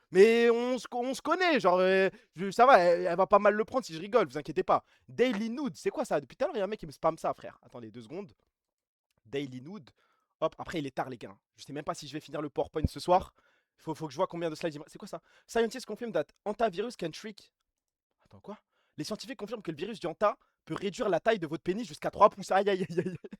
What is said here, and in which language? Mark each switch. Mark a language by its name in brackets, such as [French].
[French] Mais on se connaît. Genre, ça va, elle va pas mal le prendre si je rigole. Vous inquiétez pas. Daily Nude, c'est quoi ça? Depuis tout à l'heure, il y a un mec qui me spamme ça, frère. Attendez 2 secondes. Daily Nude. Hop, après, il est tard, les gars. Je sais même pas si je vais finir le PowerPoint ce soir. Faut que je vois combien de slides il me... C'est quoi ça? [English] Scientists confirm that antivirus can shrink. [French] Attends, quoi? Les scientifiques confirment que le virus du Hanta peut réduire la taille de votre pénis jusqu'à 3 pouces. Aïe, aïe, aïe, aïe.